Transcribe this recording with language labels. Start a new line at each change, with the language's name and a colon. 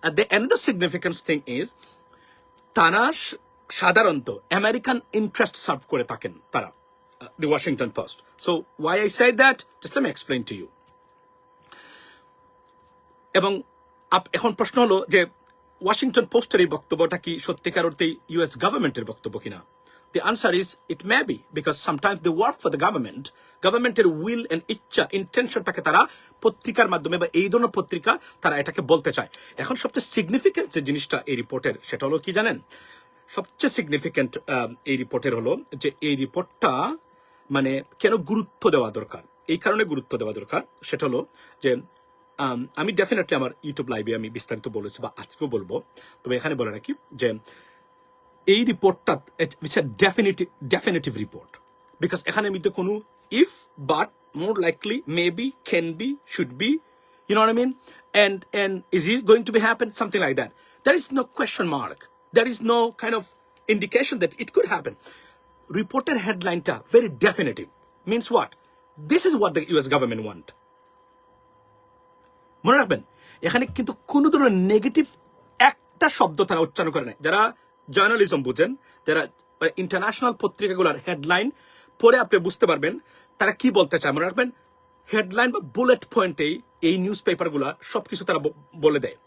English: another significance thing is,
Bangla: তারা সাধারণত American interest serve করে থাকেন তারা, দি Washington post.
English: So why I say that, just let me explain to you.
Bangla: এবং এখন প্রশ্ন হলো যে ওয়াশিংটন পোস্টের এই বক্তব্যটা কি সত্যিকার অর্থেই ইউএস গভর্নমেন্টের বক্তব্য কিনা?
English: The answer is it may be, because sometimes they work for the government.
Bangla: গভর্নমেন্টের উইল এন্ড ইচ্ছা, ইন্টেনশনটাকে তারা পত্রিকার মাধ্যমে বা এই ধরনের পত্রিকা তারা এটাকে বলতে চায়। এখন সবচেয়ে সিগনিফিকেন্ট যে জিনিসটা এই রিপোর্টের, সেটা হলো কি জানেন? সবচেয়ে সিগনিফিকেন্ট এই রিপোর্টের হলো যে এই রিপোর্টটা মানে কেন গুরুত্ব দেওয়া দরকার, এই কারণে গুরুত্ব দেওয়া দরকার, সেটা হলো যে আমি ডেফিনেটলি আমার ইউটিউব লাইভে আমি বিস্তারিত বলেছি, বা আজকেও বলবো, তবে এখানে বলে রাখি যে এই রিপোর্টটা
English: It's a definitive report. Because
Bangla: এখানে মধ্যে কোনো
English: If, but, more likely, maybe, can be, should be, you know what I mean, and is it going to be happen, something like that. There is no question mark, there is no kind of indication that it could happen. Reporter headline ta very definitive, means what? This is what the US government want.
Bangla: মনে রাখবেন, এখানে কিন্তু কোনো ধরনের negative একটা শব্দ তারা উচ্চারণ করে নাই। যারা জার্নালিজম বুঝেন, যারা ইন্টারন্যাশনাল পত্রিকাগুলোর হেডলাইন পড়ে আপনি বুঝতে পারবেন তারা কি বলতে চায়। মনে রাখবেন, হেডলাইন বা বুলেট পয়েন্টেই এই নিউজ পেপারগুলা সবকিছু তারা বলে দেয়।